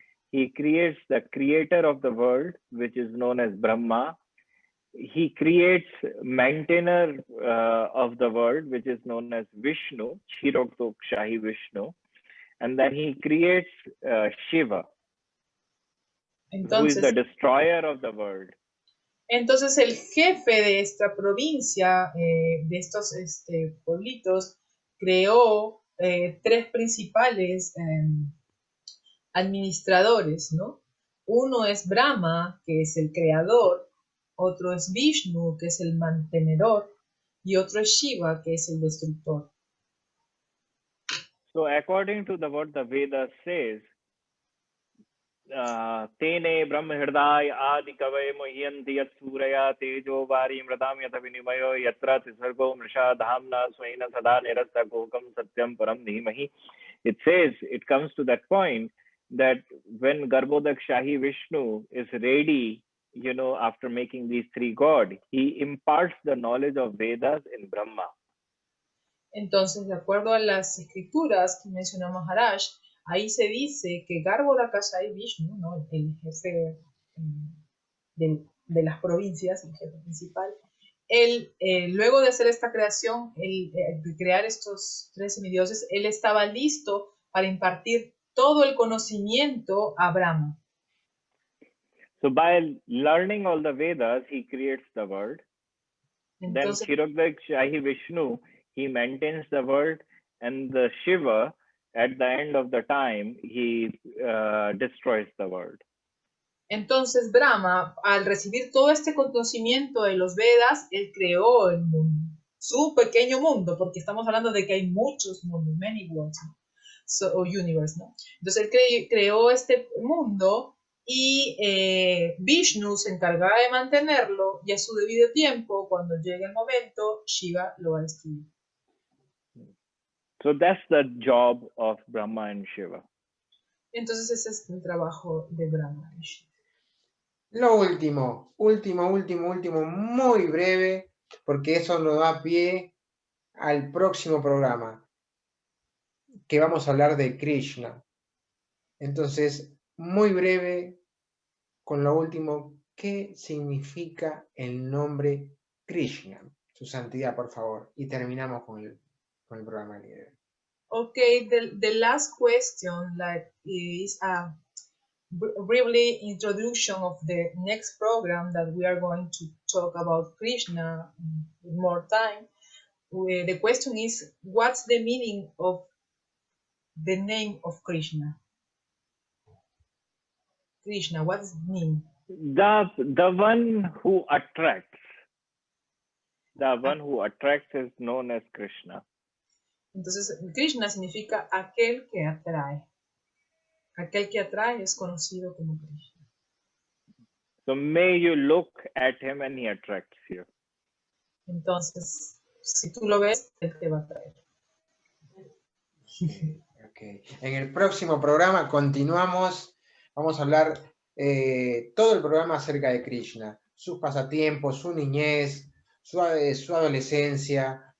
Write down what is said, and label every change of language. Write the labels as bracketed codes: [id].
[en] He creates the creator of the world, which is known as Brahma. He creates maintainer of the world, which is known as Vishnu, Kshahi Vishnu. And then he creates Shiva, who is the destroyer of the world. [es] Entonces el jefe de esta provincia, de estos pueblitos, creó tres principales administradores, ¿no? Uno es Brahma, que es el creador, otro es Vishnu, que es el mantenedor, y otro es Shiva, que es el destructor. [en] So according to what the Vedas says, [sa] Tene Brahma Hridaya Adi Kavai Mohyanti Yat Suraya Tejo Vari Mradam Yatha Vinimayo Yatra Tisargo Mrisha Dhamna Swaina Sada Nirasta Kokam Satyam Param Dhimahi. [en] It says, it comes to that point that when Garbhodak Shahi Vishnu is ready, you know, after making these three gods, he imparts the knowledge of Vedas in Brahma. [es] Entonces, de acuerdo a las escrituras que mencionó Maharaj, ahí se dice que Garbhodak Shahi Vishnu, ¿no? El jefe de las provincias, el jefe principal, él, luego de hacer esta creación, de crear estos tres semidioses, él estaba listo para impartir todo el conocimiento a Brahma. [en] So by learning all the Vedas, he creates the world. Entonces, then Kshirodvak Shahi Vishnu, he maintains the world, and the Shiva, at the end of the time, he destroys the world. [es] Entonces Brahma, al recibir todo este conocimiento de los Vedas, él creó el mundo, su pequeño mundo, porque estamos hablando de que hay muchos mundos, [en] many worlds, [es] ¿no? O universe, ¿no? Entonces él creó este mundo y Vishnu se encargaba de mantenerlo, y a su debido tiempo, cuando llegue el momento, Shiva lo va a destruir. [en] So that's the job of Brahma and Shiva. [es] Entonces ese es el trabajo de Brahma y Shiva. Lo último, muy breve, porque eso nos da pie al próximo programa, que vamos a hablar de Krishna. Entonces, muy breve, con lo último, ¿qué significa el nombre Krishna? Su santidad, por favor. Y terminamos con el programa líder. [en] Okay, the last question is a briefly introduction of the next program that we are going to talk about Krishna with more time. The question is, what's the meaning of the name of Krishna? Krishna, what does it mean? The one who attracts. The one who attracts is known as Krishna. [es] Entonces, Krishna significa aquel que atrae. Aquel que atrae es conocido como Krishna. [en] So may you look at him and he attracts you. [es] Entonces, si tú lo ves, él te va a atraer. [en] Okay. [es] En el próximo programa continuamos. Vamos a hablar todo el programa acerca de Krishna, sus pasatiempos, su niñez, su adolescencia.